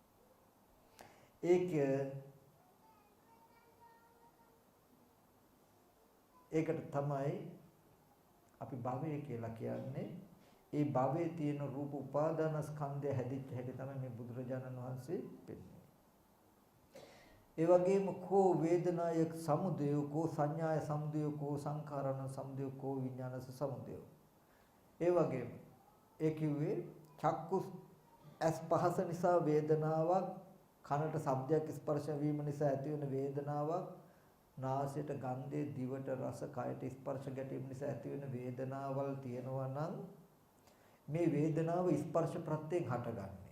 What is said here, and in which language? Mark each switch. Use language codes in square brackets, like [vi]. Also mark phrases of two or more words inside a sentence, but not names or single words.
[si] ඒකට තමයි අපි භවය කියලා කියන්නේ. ඒ භවයේ තියෙන රූප උපාදාන ස්කන්ධය හැදිච්ච හැටි තමයි මේ බුදුරජාණන් වහන්සේ පෙන්නන්නේ. ඒ වගේම [pi] කෝ වේදනාය සමුදය, කෝ සංඥාය සමුදය, කෝ සංඛාරණ සමුදය, කෝ විඥානස සමුදය. [si] ඒ වගේම ඒ කිව්වේ චක්කු ඇස් පහස නිසා වේදනාවක්, කනට ශබ්දයක් ස්පර්ශ වීම නිසා ඇතිවන වේදනාවක්, නාසයට ගන්ධය, දිවට රස, කයට ස්පර්ශ ගැටීම නිසා ඇතිවන වේදනාවල් තියෙනවා නම් මේ වේදනාව ස්පර්ශ ප්‍රත්‍යයෙන් හටගන්නේ.